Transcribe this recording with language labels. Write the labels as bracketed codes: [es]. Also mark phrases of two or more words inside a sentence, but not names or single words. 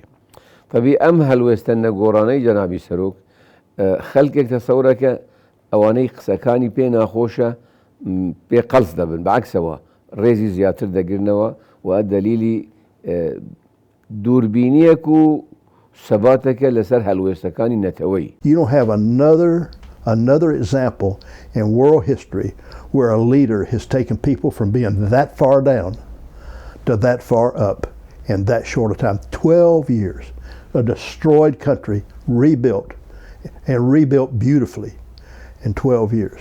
[ckb] طبی ئەم هەلوێستەنە گۆڕانەی جەنابی سەرۆک خەڵکێک تەسەورەکە ئەوانەی قسەکانی پێ ناخۆشە پێ قەڵس دەبن، بەعکسەوە ڕێزی زیاتر دەگرنەوە و دەلیلی دووربینیەک و سەباتەکە لەسەر هەلوێستەکانی نەتەوەی. [en] You don't have another example in world history where a leader has taken people from being that far down to that far up in that short a time. 12 years, a destroyed country rebuilt and rebuilt beautifully in 12 years.